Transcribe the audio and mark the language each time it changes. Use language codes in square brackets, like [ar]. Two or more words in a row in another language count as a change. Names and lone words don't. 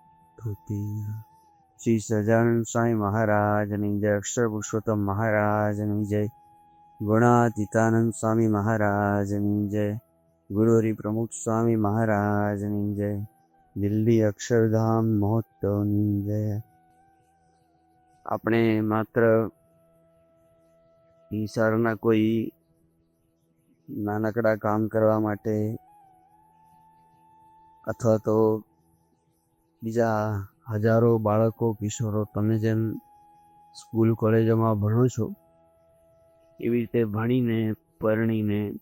[hi] श्री सजानंद स्वामी महाराज जय, अक्षर पुरुषोत्तम महाराज जय, गुणातीतानंद स्वामी महाराज जय, गुरु हरि प्रमुख स्वामी महाराज जय, दिल्ली अक्षरधाम महोत्सव जय। [gu] આપણે માત્ર ઈશ્વરના કોઈ નાનકડા કામ કરવા માટે અથવા તો બીજા હજારો બાળકો કિશોરો તમે જેમ સ્કૂલ કોલેજોમાં ભણો છો એવી રીતે ભણીને પરણીને